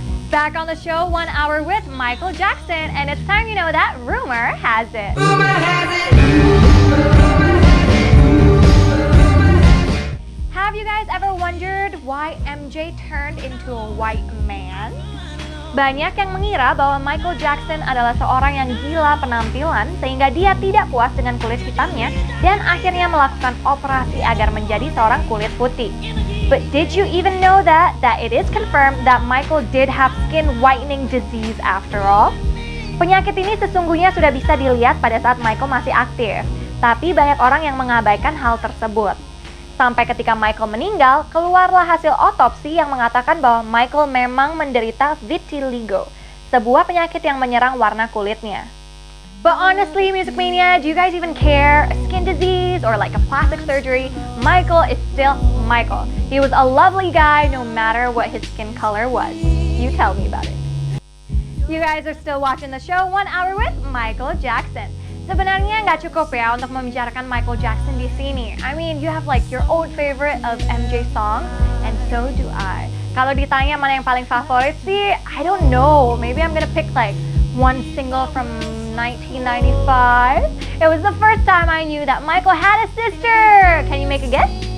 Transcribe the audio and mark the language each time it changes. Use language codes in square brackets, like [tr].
[en] Back on the show, 1 hour with Michael Jackson, and it's time you know that rumor has it. Have you guys ever wondered why MJ turned into a white man? [id] Banyak yang mengira bahwa Michael Jackson adalah seorang yang gila penampilan sehingga dia tidak puas dengan kulit hitamnya dan akhirnya melakukan operasi agar menjadi seorang kulit putih. [en] But did you even know that it is confirmed that Michael did have skin whitening disease after all? [id] Penyakit ini sesungguhnya sudah bisa dilihat pada saat Michael masih aktif, tapi banyak orang yang mengabaikan hal tersebut. Sampai ketika Michael meninggal, keluarlah hasil otopsi yang mengatakan bahwa Michael memang menderita vitiligo, sebuah penyakit yang menyerang warna kulitnya. [en] But honestly, Music Mania, do you guys even care? A skin disease or like a plastic surgery? Michael is still Michael. He was a lovely guy no matter what his skin color was. You tell me about it. You guys are still watching the show 1 hour with Michael Jackson. [id] Sebenarnya nggak cukup ya untuk membicarakan Michael Jackson di sini. [en] I mean, you have like your own favorite of MJ songs, and so do I. [id] Kalau ditanya mana yang paling favorit sih, [en] I don't know. Maybe I'm gonna pick like one single from 1995. It was the first time I knew that Michael had a sister. Can you make a guess?